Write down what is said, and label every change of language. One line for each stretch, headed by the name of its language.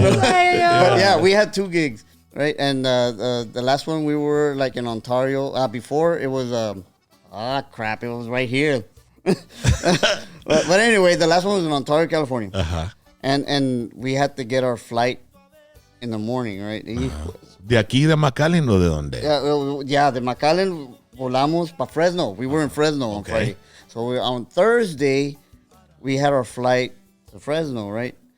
English: But yeah, we had 2 gigs, right? And the last one we were like in Ontario. Before it was crap. It was right here. but anyway, the last one was in Ontario, California. And we had to get our flight in the morning, right?
Spanish: ¿De aquí de McAllen o de dónde? Yeah, de McAllen volamos para Fresno.
English: We were in Fresno on Friday. So on Thursday, we had our flight to Fresno, right?